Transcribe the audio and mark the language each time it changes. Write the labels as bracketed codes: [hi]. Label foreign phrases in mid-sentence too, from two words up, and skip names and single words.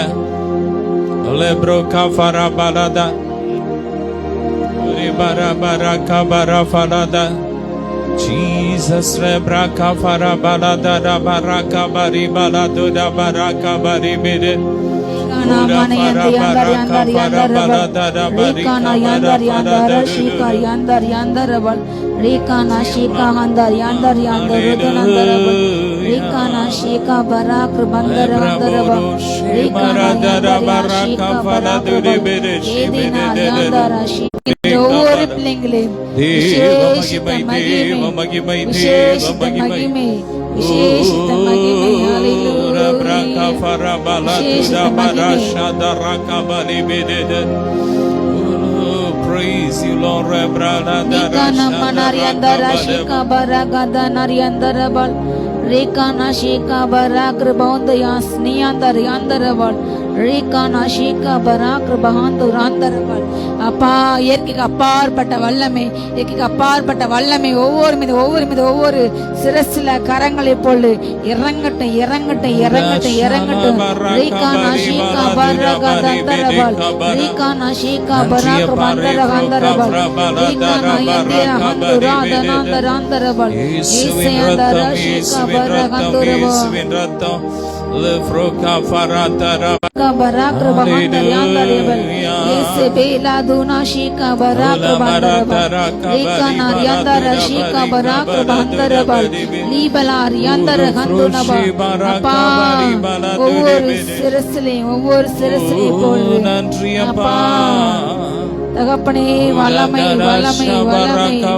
[ta] Jesus rebraka fara balada da baraka bari balado da baraka bari bide. Rikana shika handar yandar yandar rudanandarabal Rikana shika barak bandarabal Rikana yandar shika barak bandarabal Edina yandar shika வருகின்ற ஒவ்வொரு பிள்ளைங்களையும் விசேஷித்த மகிமை, விசேஷித்த மகிமை, விசேஷித்த மகிமை. ஹalleluya. விசேஷித்த மகிமை. [en] Praise you, Lord. Nikana manariandara shika baragada nariandarabal Rekana shika barakr baundayas niyandar yandarabal Rekana shika barakr bahandu randarabal. [ta] அப்பா இயற்கைக்கு அப்பாற்பட்ட வல்லமை, இயற்கைக்கு அப்பாற்பட்ட வல்லமை ஒவ்வொரு சிரசில கரங்களை போல் இறங்கட்டும் இறங்கட்டும் இறங்கட்டும் இறங்கட்டும். ரீகானா ஷீகா பரகதந்தரபல் ரீகானா ஷீகா பரக பந்தரகந்தரபல் ரீகானா யந்திர ஹந்துராதனந்தரந்தரபல் இயேசுயந்தர ஷீகா பரகந்தரபல் Lefroka faratara barakra bahandar yandarabal yese bela duna shika barakra bandarabal rekana yandara shika barakra bandarabal libalar yandara handunabal. அப்பா ஒவ்வொரு சிரசிலே போல் அப்பா தகப்பனே வல்லமை வல்லமை வல்லமை.